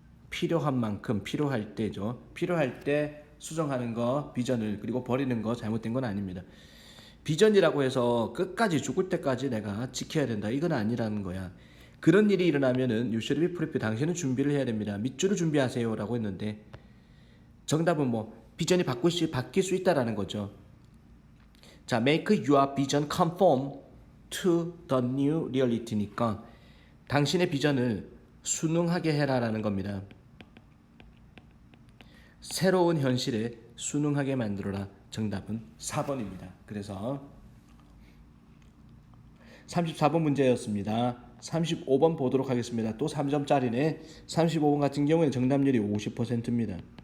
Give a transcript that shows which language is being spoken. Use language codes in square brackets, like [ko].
[ko] 필요한 만큼 필요할 때죠. 필요할 때 수정하는 거 비전을 그리고 버리는 거 잘못된 건 아닙니다. 비전이라고 해서 끝까지 죽을 때까지 내가 지켜야 된다 이건 아니라는 거야. 그런 일이 일어나면은 [en] you should be prepared [ko] 당신은 준비를 해야 됩니다. 밑줄을 준비하세요라고 했는데 정답은 비전이 바뀔 수 있다라는 거죠. [en] 자, make your vision conform to the new reality니까 [ko] 당신의 비전을 순응하게 해라라는 겁니다. 새로운 현실에 순응하게 만들어라. 정답은 4번입니다. 그래서 34번 문제였습니다. 35번 보도록 하겠습니다. 또 3점짜리네. 35번 같은 경우에 정답률이 50%입니다.